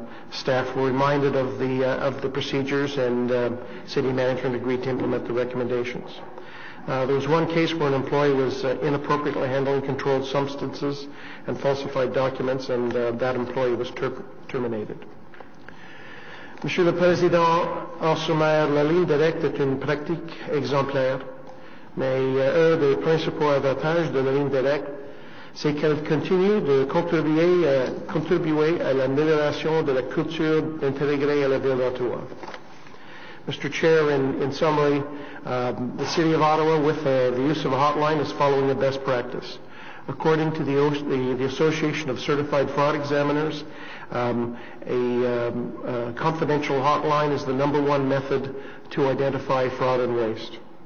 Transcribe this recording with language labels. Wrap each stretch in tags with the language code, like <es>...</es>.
<en>Staff were reminded of the procedures, and city management agreed to implement the recommendations. There was one case where an employee was inappropriately handling controlled substances and falsified documents, and that employee was terminated.</en> <fr>Monsieur le Président, en sommaire, la ligne directe est une pratique exemplaire, mais un des principaux avantages de la ligne directe, c'est qu'elle continue de contribuer à l'amélioration de la culture d'intégrer à la ville d'Ottawa.</fr> <en>Mr. Chair, in summary, the City of Ottawa, with the use of a hotline, is following a best practice. According to the Association of Certified Fraud Examiners, a confidential hotline is the #1 method to identify fraud and waste.</en>